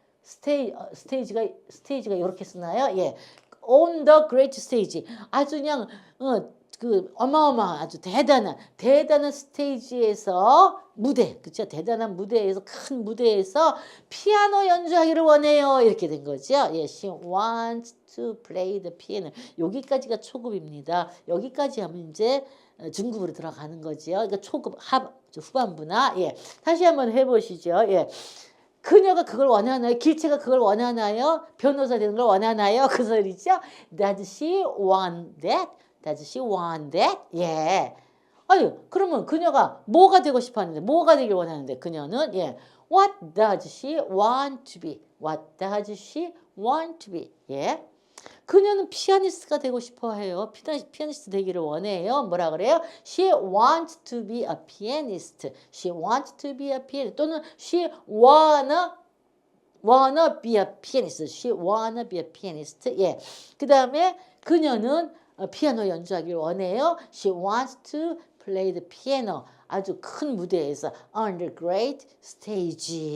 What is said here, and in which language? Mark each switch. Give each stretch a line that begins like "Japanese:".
Korean: 스테이지가 이렇게 쓰나요?
English: 예. on the great stage.
Korean: 아주 그냥 어마어마한 아주 대단한 스테이지에서 무대, 그렇죠? 대단한 무대에서 큰 무대에서 피아노 연주하기를 원해요. 이렇게 된 거죠.
English: 예, she wants to play the piano.
Korean: 여기까지가 초급입니다. 여기까지 하면 이제 중급으로 들어가는 거죠. 그러니까 초급 후반부나 예. 다시 한번 해보시죠. 예. 그녀가 그걸 원하나요? 길체가 그걸 원하나요? 변호사 되는 걸 원하나요? 그 소리죠.
English: Does she want that? Does she want that? 예.
Korean: 그러면 그녀가 뭐가 되고 싶어 하는데, 뭐가 되길 원하는데, 그녀는, 예.
English: What does she want to be? What does she want to be? 예.
Korean: 그녀는 피아니스트가 되고 싶어 해요. 피아니스트 되기를 원해요. 뭐라 그래요?
English: She wants to be a pianist. She wants to be a pianist. 또는 she wanna be a pianist. She wanna be a pianist. 예.
Korean: 그 다음에 그녀는 피아노 연주하기를 원해요.
English: She wants to play the piano.
Korean: 아주 큰 무대에서
English: on the great stage.